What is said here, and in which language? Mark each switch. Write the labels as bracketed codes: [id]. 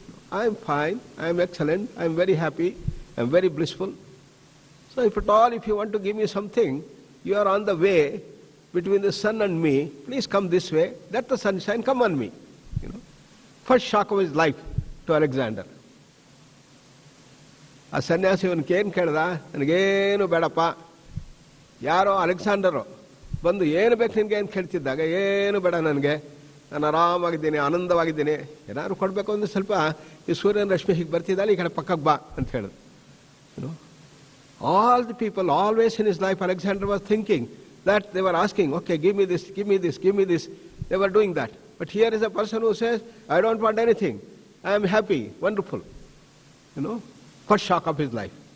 [en] I am fine, I am excellent, I am very happy, I am very blissful. So if at all, if you want to give me something, you are on the way between the sun and me, please come this way, let the sunshine come on me. First shock of his life to Alexander. [kn] ಆ ಸನ್ಯಾಸಿ ಇವನಿಗೆ ಏನು ಕೇಳ್ದ, ನನಗೇನು ಬೇಡಪ್ಪ. ಯಾರೋ ಅಲೆಕ್ಸಾಂಡರು ಬಂದು ಏನು ಬೇಕು ನಿನಗೆ ಏನು ಕೇಳ್ತಿದ್ದಾಗ, ಏನು ಬೇಡ ನನಗೆ, ನಾನು ಆರಾಮಾಗಿದ್ದೀನಿ, ಆನಂದವಾಗಿದ್ದೀನಿ, ಏನಾದ್ರು ಕೊಡಬೇಕು ಅಂದ್ರೆ ಸ್ವಲ್ಪ ಈ ಸೂರ್ಯನ ರಶ್ಮಿ ಹೀಗೆ ಬರ್ತಿದ್ದಾಳೆ, ಈ ಕಡೆ ಪಕ್ಕಕ್ಕೆ ಬಾ ಅಂತ ಹೇಳಿದ್ರು. [en] All the people always in his life, Alexander was thinking that they were asking, okay, give me this, give me this, give me this. They were doing that. But here is a person who says, I don't want anything. I am happy, wonderful. First shock of his life.